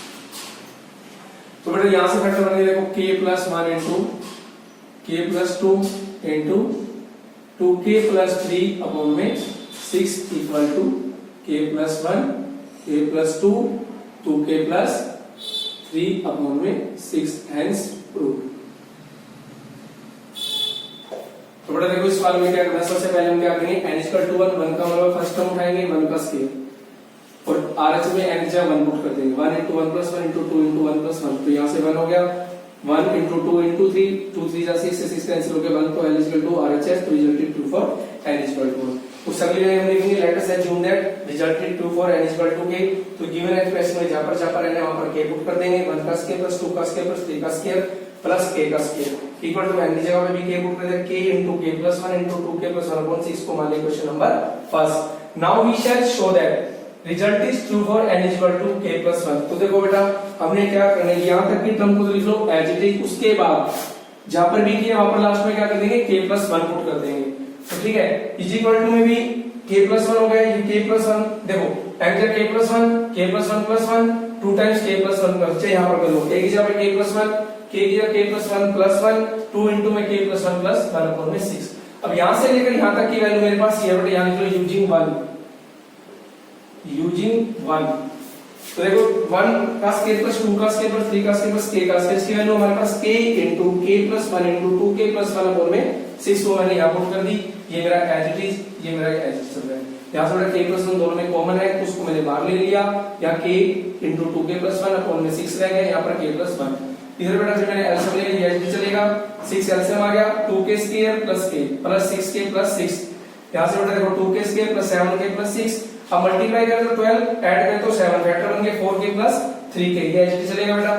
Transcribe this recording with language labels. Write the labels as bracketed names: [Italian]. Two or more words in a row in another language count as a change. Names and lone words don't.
[Hindi] तो बेटा यहां से फैक्टर बनेगा देखो k प्लस 1 इंटू k प्लस 2 इंटू 2k प्लस 3 अपॉन में 6 [English] equal to [Hindi] k प्लस 1 k प्लस 2 2k प्लस 3 अपॉन में 6 [English] hence prove. [Hindi] तो बेटा देखो इस वाले में क्या करना है, सबसे पहले हम क्या करेंगे n [English] equal to [Hindi] 1 1 का मतलब [English] first term [Hindi] उठाएंगे 1 का स्क्वायर और RH में n की जगह 1 पुट कर देंगे 1 into 1 plus 1 into 2 into 1 plus 1 तो यहां से 1 हो गया 1 into 2 into 3 2 3 जा 6 से 6 कैंसिल हो गया 1 तो L [English] equal to RHS [Hindi] तो [English] result is true for n equal to 1. [Hindi] उस अगली लाइन में लिखेंगे [English] let us assume that result is true for n equal to k [Hindi] तो [English] given expression [Hindi] में जहां पर n है वहां पर k पुट कर देंगे 1 का स्क्वायर प्लस 2 का स्क्वायर प्लस 3 का स्क्वायर प्लस k का स्क्वायर [English] equal to [Hindi] n की जगह पे भी k पुट कर देंगे k into k plus 1 into 2k plus 1 upon 6 को मान लें [English] question number first. now we shall show that result is true for n equal to k plus 1. [Hindi] तो देखो बेटा हमने क्या करना है यहां तक की टर्म को लिख लो [English] as it is, [Hindi] उसके बाद जहां पर भी किया वहां पर लास्ट में क्या कर देंगे k plus 1 पुट कर देंगे। तो ठीक है [English] is equal to [Hindi] में भी k plus 1 हो गया, ये k plus 1 देखो एंटर k plus 1 k plus 1 plus 1 2 times k plus 1 plus यहां पर कर लो एक की जगह पे k plus 1 k की जगह k plus 1 plus 1 2 into में k plus 1 plus 1 अपॉन में 6। अब यहां से लेकर यहां तक की वैल्यू मेरे पास ये बेटा यहां लिख लो यूजिंग 1 तो देखो 1 का स्क्वायर प्लस 2 का स्क्वायर प्लस 3 का स्क्वायर प्लस k का स्क्वायर इसकी वैल्यू हमारे पास k into k plus 1 into 2k plus 1 अपॉन में 6 को मैंने यहां पुट कर दी। ये मेरा [English] as it is [Hindi] ये मेरा [English] as it [Hindi] चल रहा है। यहां से बेटा k plus 1 दोनों में कॉमन है तो उसको मैंने बाहर ले लिया, यहां k into 2k plus 1 अपॉन में 6 रह गया, यहां पर k plus 1 इधर बेटा जब मैंने एलसीएम ले लिया ये चलेगा 6 एलसीएम आ गया 2k स्क्वायर प्लस k प्लस 6k प्लस 6 यहां से बेटा देखो 2k स्क्वायर प्लस 7k प्लस 6 अब मल्टीप्लाई करें तो 12 ऐड करें तो 7 फैक्टर बन गए 4k प्लस 3k ये एच चलेगा बेटा।